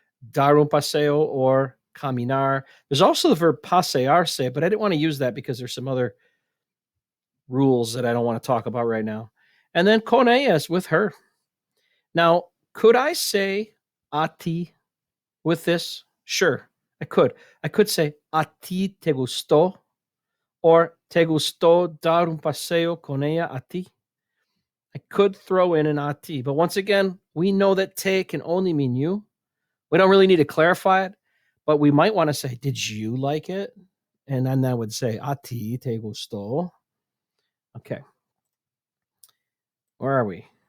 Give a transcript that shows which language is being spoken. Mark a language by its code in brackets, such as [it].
[es] Dar un paseo [en] or caminar. There's also the verb pasearse, but I didn't want to use that because there's some other rules that I don't want to talk about right now. And then [es] con ellas, [en] with her. Now, could I say a ti with this? Sure, I could. I could say [es] a ti te gustó or te gustó dar un paseo con ella a ti. [en] I could throw in an [es] a ti, [en] but once again, we know that te can only mean you. We don't really need to clarify it, but we might want to say, did you like it? And then I would say, [es] a ti te gustó. [en] Okay. Where are we?